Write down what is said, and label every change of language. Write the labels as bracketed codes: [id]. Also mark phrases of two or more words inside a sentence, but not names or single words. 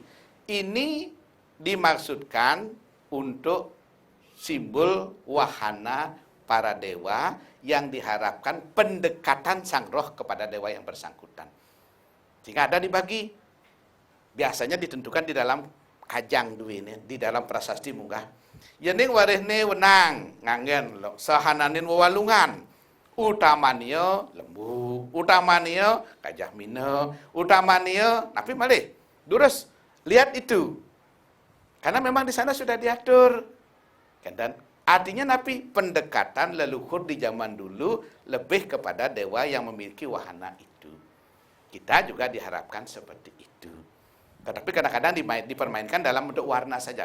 [id] Ini dimaksudkan untuk simbol wahana para dewa yang diharapkan pendekatan sang roh kepada dewa yang bersangkutan. Sehingga ada dibagi. Biasanya ditentukan di dalam [ban] kajang duwene, [id] di dalam prasasti munggah. [ban] Yening warehne wenang nganggen sahananin wewalungan. Utamanya lembu, utamanya gajah mino, utamanya napi malih. [id] Durus lihat itu. Karena memang di sana sudah diatur. Dan artinya napi pendekatan leluhur di zaman dulu lebih kepada dewa yang memiliki wahana itu. Kita juga diharapkan seperti itu. Tetapi kadang-kadang dipermainkan dalam bentuk warna saja.